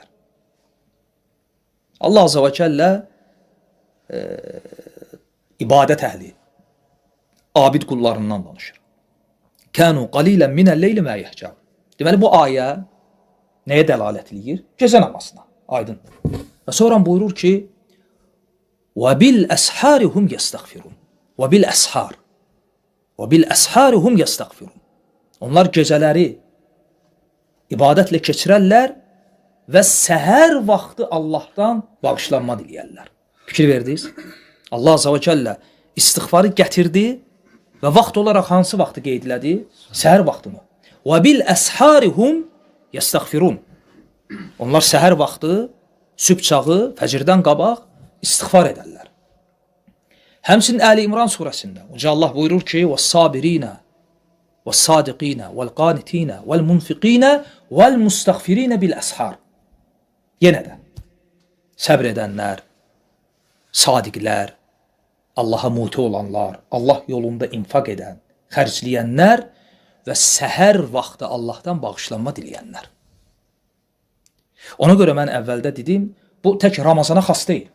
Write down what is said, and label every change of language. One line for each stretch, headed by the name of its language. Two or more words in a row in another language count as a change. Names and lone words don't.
Azerbaijani: Allah
Arabic: عز وجل
Azerbaijani: ibadət əhli, abid qullarından danışır.
Arabic: كانوا قليلا من الليل ما يهجعون.
Azerbaijani: Deməli, bu ayə nəyə dəlalət edir? Gecə namazına, aydındır. Və sonra buyurur ki,
Arabic: وَبِالْأَسْحَارِ هُمْ يَسْتَغْفِرُونَ وَبِالْأَسْحَارِ هُمْ يَسْتَغْفِرُونَ.
Azerbaijani: Onlar gecələri ibadətlə keçirərlər və səhər vaxtı Allahdan bağışlanma diləyərlər. Fikir verdiniz? Allah
Arabic: عز وجل
Azerbaijani: istiğfarı gətirdi və vaxt olaraq hansı vaxtı qeyd elədi? Səhər vaxtını.
Arabic: وَبِالْأَسْحَارِ هُمْ يَسْتَغْفِرُونَ.
Azerbaijani: Onlar səhər vaxtı, sübh çağı, fəcirdən qabaq istiğfar edərlər. Həmçinin Əli-İmran surəsində Uca Allah buyurur ki,
Arabic: وَالصَّابِرِينَ وَالصَّادِقِينَ وَالْقَانِتِينَ وَالْمُنْفِقِينَ وَالْمُسْتَغْفِرِينَ بِالْأَسْحَارِ.
Azerbaijani: Yenə də səbr edənlər, sadiqlər, Allaha muti olanlar, Allah yolunda infaq edən, xərcləyənlər və səhər vaxtı Allahdan bağışlanma diləyənlər. Ona görə mən əvvəldə dedim, bu tək Ramazana xas deyil.